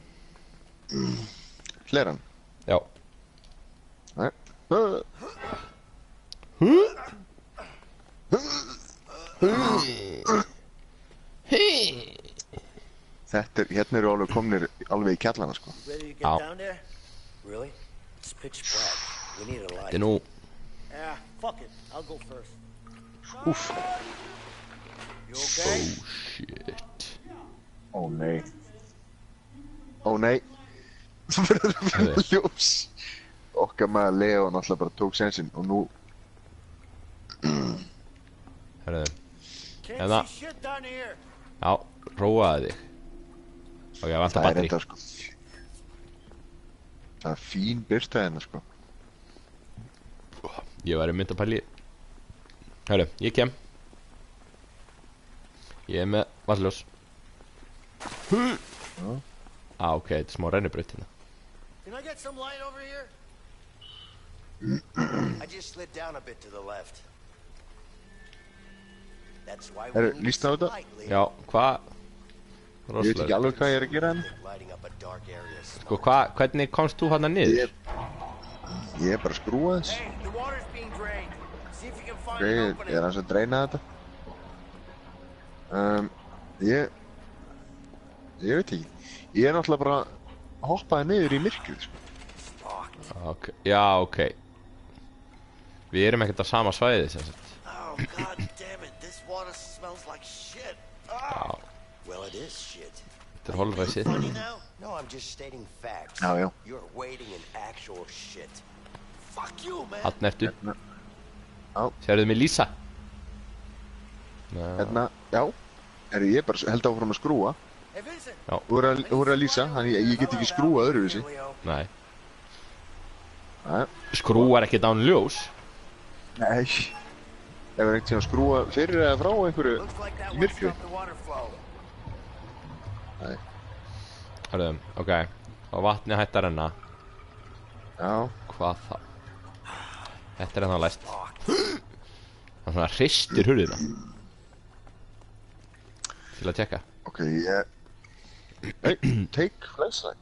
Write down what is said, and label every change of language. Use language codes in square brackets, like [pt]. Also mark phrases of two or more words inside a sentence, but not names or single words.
[is] Hleran? Já. Nei. Þetta er, hérna eru alveg komnir alveg í kjallana, sko. [en] Ready to get Ow. down there? Really? It's pitch black. We need a light. [is] Þetta er nú... [en] Yeah, fuck it. I'll go first. [is] Úff. [en] You okay? Shit. [is] Ó nei. Ó nei. Það verður ljós. Okkar maður Leo náttúrulega bara tók sensinn og nú... Herðu. [en] Can't [is] Hérna. [en] see shit down here. [is] Já, róaði þig. Ok, ég vantar Það er batteri. enda, sko. Það er fín byrta hérna, sko. Ég var mynd að pæli. Herru, ég kem. Ég er með vatnljós. Ok, þetta er smá rennubraut hérna. [en] Can I get some light over here? I just slid down a bit to the left. That's why [is] Herru, [en] we need [is] lístu á [en] some [is] þetta? [en] light, Leo. [is] Já, hvað? Ég veit ekki alveg hvað ég er að gera hérna. [en] Lighting up a dark area. [is] Sko, hvernig komst þú hérna niður? Ég er bara að skrúa þess. [en] Hey, the water's being drained. See if you can find [is] Ok, [en] an [is] ég [en] opening. [is] er hans að dreina þetta. Ég veit ekki. Ég er náttúrulega bara að hoppaði niður í myrkrið, sko. Ok, já, ok. Við erum ekkert á sama svæði, sem sagt. [en] Oh, god damn it. This water smells like shit. [is] Já, [en] Well, it is shit. [is] þetta er holræsið. [en] Funny now? No, I'm just stating facts. [is] Já, já. [en] You're wading in actual shit. Fuck you, man. [is] Þarna ertu. Já. Sérðu mig Lísa? Hérna, já. Herru, ég bara held áfram að skrúa. [en] Hey, Vincent. [is] Þú er að lýsa, þannig ég get ekki skrúað öðruvísi. Leo. Nei. Nei. Skrúar ekkert án ljós. Nei. Ef er ekkert sem að skrúa fyrir eða frá einhverju [en] Looks like that [is] í [en] one [is] myrkrið. [en] stopped the water flow. [is] Nei. Hörðu, ok. Og vatni hætti að renna. Já. Hvað þá? Þetta ennþá læst. Hann svona hristir hurðina. Til að tjekka. [en] Ok, Hey, take flashlight.